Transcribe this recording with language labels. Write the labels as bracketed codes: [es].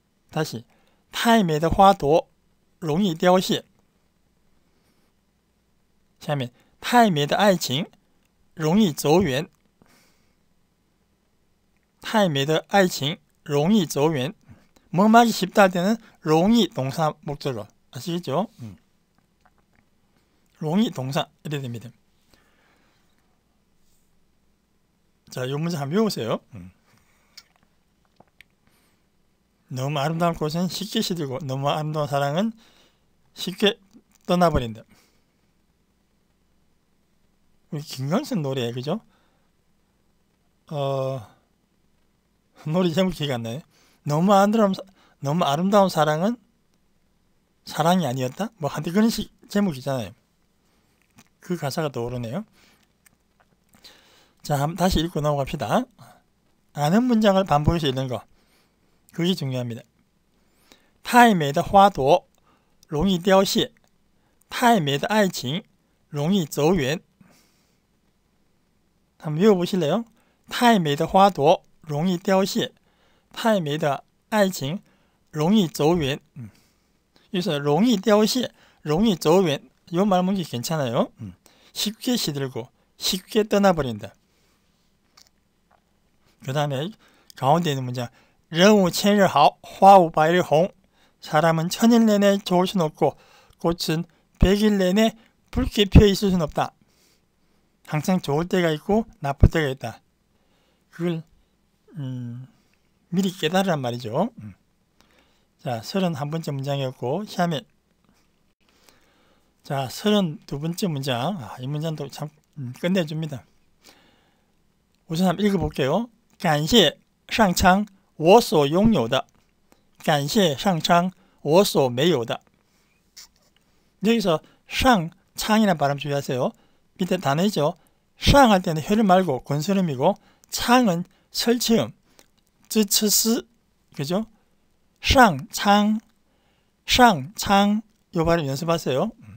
[ko] 다시 [zh] 太美的花朵容易凋谢. 下面太美的爱情容易走远. 太美的爱情容易走远. [ko] 뭐하기 쉽다 할 때는 容易 동사 목적어. 아시겠죠? 容易 동사 이래 됩니다. 자, 이 문제 한번 외우세요. 너무 아름다운 꽃은 쉽게 시들고 너무 아름다운 사랑은 쉽게 떠나버린다. 우리 김광석 노래, 그죠? 노래 제목 기억 안 나요? 너무 아름다운 사랑은 사랑이 아니었다? 뭐 한때 그런 제목이잖아요. 그 가사가 떠오르네요. 자, 한번 다시 읽고 넘어갑시다. 아는 문장을 반복해서 읽는 거, 그게 중요합니다. [zh] 太美的花朵容易凋谢, 太美的爱情容易走远. [ko] 한번 외워보실래요? [zh] 太美的花朵容易凋谢, 太美的爱情容易走远. [ko] 여기서 [zh] 容易凋谢, 容易走远, [ko] 이 말 문제 괜찮아요. 쉽게 시들고 쉽게 떠나버린다. 그 다음에 가운데 있는 문장, [zh] 人无千日好, 花无百日红. [ko] 사람은 천일 내내 좋을 수는 없고 꽃은 백일 내내 붉게 피어 있을 수는 없다. 항상 좋을 때가 있고 나쁠 때가 있다. 그걸 미리 깨달으란 말이죠. 자, 31번째 문장이었고,下面, 자, 32번째 문장. 이 문장도 참 끝내줍니다. 우선 한번 읽어볼게요. [zh] 感谢上苍我所拥有的, 感谢上苍我所没有的. [ko] 여기서 상창이라는 발음 주의하세요. 밑에 단어이죠. 상 할 때는 혀를 말고 권스름이고, 창은 설치음, 쯔츠스, 그죠? 상창, 상창, 요 발음 연습하세요.